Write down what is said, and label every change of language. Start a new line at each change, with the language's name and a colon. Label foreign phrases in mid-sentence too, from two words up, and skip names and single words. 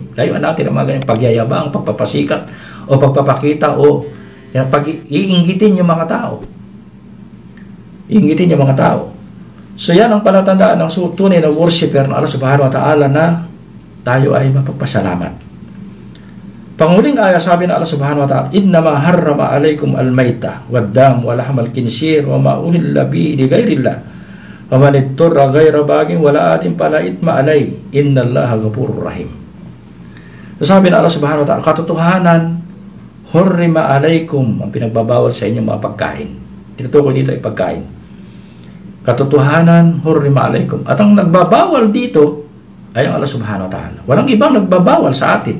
Filipino: Layuan natin ang mga ganyang pagyayabang, pagpapasikat, o pagpapakita, o iinggitin yung mga tao. Iinggitin yung mga tao. So yan ang palatandaan ng tunay na worshiper ng
Arabic: الله سبحانه وتعالى
Filipino: na tayo ay mapagpasalamat. Panguling aya, sabi na
Arabic: الله سبحانه وتعالى, إنما حرم عليكم الميتة والدم ولحم الخنزير وما أهل به لغير الله ومن اضطر غير باغ ولا عاد فلا إثم عليه إن الله غفور رحيم.
Filipino: So sabi na
Arabic: الله سبحانه وتعالى,
Filipino: katotohanan,
Arabic: حرم عليكم,
Filipino: ang pinagbabawal sa inyo mga pagkain. Tinutukoy dito ay pagkain. Katotohanan,
Arabic: حرم عليكم.
Filipino: At ang nagbabawal dito ay ang
Arabic: الله سبحانه وتعالى.
Filipino: Walang ibang nagbabawal sa atin.